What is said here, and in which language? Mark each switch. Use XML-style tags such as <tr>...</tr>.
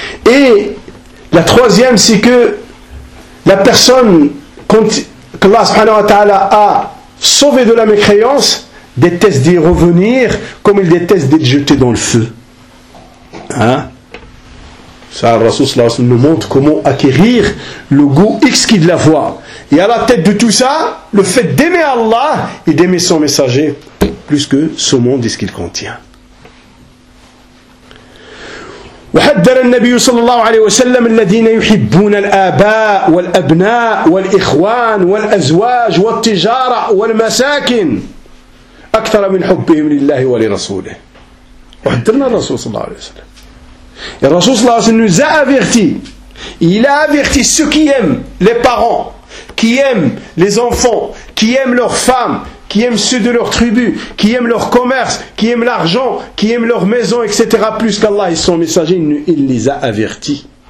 <fr>Et la troisième, c'est que la personne que Allah subhanahu wa ta'ala a sauvée de la mécréance déteste d'y revenir comme il déteste d'être jeté dans le feu. Hein? Ça, Rasoul nous montre comment acquérir le goût exquis de la foi. Et à la tête de tout ça, le fait d'aimer Allah et d'aimer son messager plus que ce monde et ce qu'il contient.</fr> <ar>وحذر النبي صلى الله عليه وسلم الذين يحبون الآباء والأبناء والإخوان والأزواج والتجارة والمساكن أكثر من حبهم لله ولرسوله. وحذرنا الرسول صلى الله عليه وسلم.</ar> <fr>Et Rasoul صلى الله عليه وسلم nous a averti. Il a averti ceux qui aiment les parents, qui aiment les enfants, qui aiment leurs femmes, qui aiment ceux de leur tribu, qui aiment leur commerce, qui aiment l'argent, qui aiment leur maison, etc. Plus qu'Allah et son messager, il les a avertis.</fr>